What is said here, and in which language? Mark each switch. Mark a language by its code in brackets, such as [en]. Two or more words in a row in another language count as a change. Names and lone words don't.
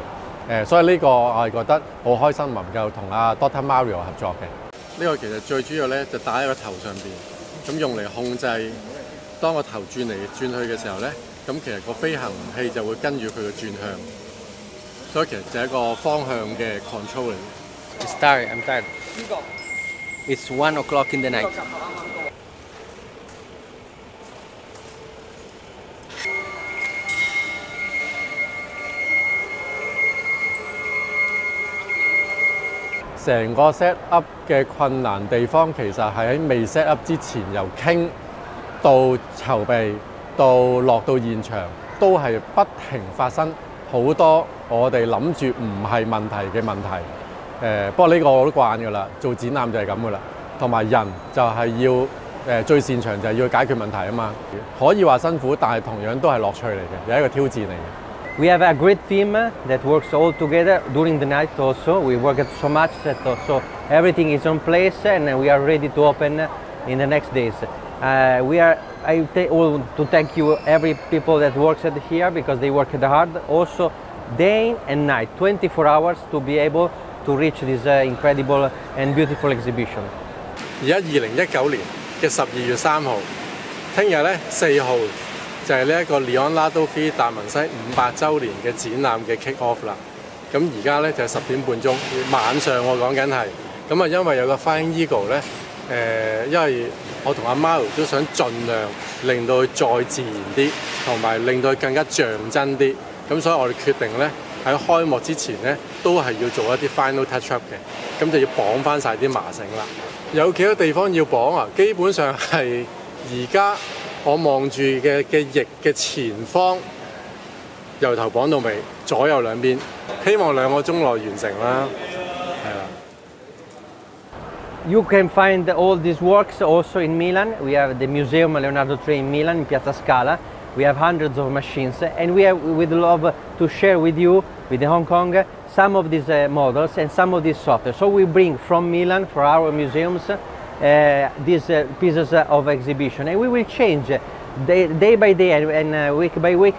[yue] 所以呢個我係覺得好開心能夠同阿 Dr. Mario 合作嘅。呢個其實最主要咧就打喺個頭上邊，咁用嚟控制當個頭轉嚟轉去嘅時候咧，咁其實個飛行器就會跟住佢嘅轉向，所以其實就係一個方向嘅 control 嚟。 [en] It's tired. I'm tired. It's 1 o'clock in the night. [yue] 成個 [en] set up [yue] 嘅困難地方，其實係喺未 [en] set up [yue] 之前，由傾到籌備到落到現場，都係不停發生好多我哋諗住唔係問題嘅問題。不過呢個我都慣㗎啦，做展覽就係咁㗎啦。同埋人就係要最擅長就係要解決問題啊嘛。可以話辛苦，但係同樣都係樂趣嚟嘅，有一個挑戰嚟嘅。 [en] We have a great team that works all together during the night also. We work so much that also everything is on place and we are ready to open in the next days. I want to thank you every people that works at here because they work hard also day and night, 24 hours to be able to reach this incredible and beautiful exhibition. [yue] 而家2019年嘅12月3號，聽日咧4號。就係呢一個 Leonardo Da Vinci 500週年嘅展覽嘅 [en] kick off [yue] 啦。咁而家咧就係10點半鐘，晚上我講緊係。咁啊，因為有個 Flying Eagle 咧，因為我同阿 Mario 都想盡量令到佢再自然啲，同埋令到佢更加像真啲。咁所以我哋決定咧喺開幕之前咧，都係要做一啲 [en] final touch up [yue] 嘅。咁就要綁翻晒啲麻繩啦。有幾多地方要綁啊？基本上係而家。我望住嘅翼嘅前方，由頭綁到尾，左右兩邊，希望2個鐘內完成啦。係啦。 [en] You can find all these works also in Milan. We have the Museum Leonardo da Vinci in Milan, in Piazza Scala. We have hundreds of machines, and we would love to share with you, with Hong Kong, some of these models and some of these software. So we bring from Milan for our museums. These pieces of exhibition, and we will change day by day and week by week.